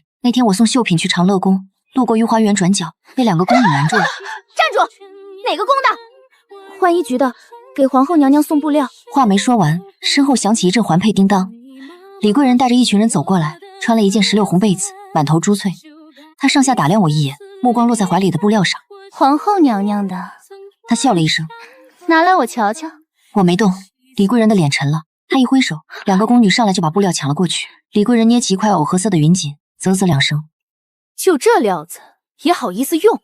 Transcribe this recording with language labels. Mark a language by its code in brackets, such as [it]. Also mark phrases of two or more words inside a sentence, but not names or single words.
[zh] 那天我送繡品去長樂宮，路過御花園轉角，被2個宮女攔住了。站住！哪個宮的？浣衣局的，給皇後娘娘送布料。話沒說完，身後響起一陣環佩叮當。李貴人帶着一群人走過來，穿了一件石榴紅被子，滿頭珠翠。她上下打量我一眼，目光落在懷裡的布料上。皇後娘娘的。她笑了一聲，拿來我瞧瞧。我沒動。李貴人的臉沉了，她一揮手，2個宮女上來就把布料搶了過去。李貴人捏起一塊藕荷色的雲錦，啧啧2聲。就這料子也好意思用？